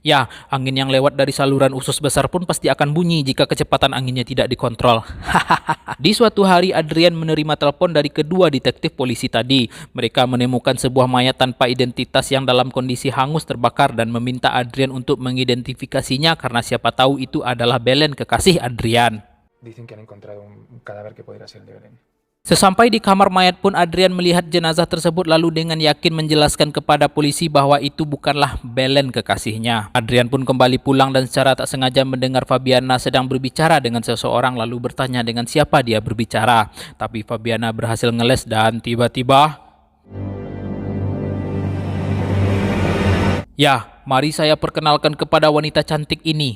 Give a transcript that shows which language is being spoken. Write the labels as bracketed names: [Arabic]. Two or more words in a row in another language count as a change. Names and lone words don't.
[Indonesian] Ya, angin yang lewat dari saluran usus besar pun pasti akan bunyi jika kecepatan anginnya tidak dikontrol. Di suatu hari Adrian menerima telepon dari kedua detektif polisi tadi. Mereka menemukan sebuah mayat tanpa identitas yang dalam kondisi hangus terbakar dan meminta Adrian untuk mengidentifikasinya karena siapa tahu itu adalah Belen, kekasih Adrian. [Spanish] Dicen que han encontrado un cadáver que podría ser el de Belén. [Indonesian] Sesampai di kamar mayat pun Adrian melihat jenazah tersebut lalu dengan yakin menjelaskan kepada polisi bahwa itu bukanlah Belen, kekasihnya. Adrian pun kembali pulang dan secara tak sengaja mendengar Fabiana sedang berbicara dengan seseorang lalu bertanya dengan siapa dia berbicara. Tapi Fabiana berhasil ngeles dan tiba-tiba ya, mari saya perkenalkan kepada wanita cantik ini.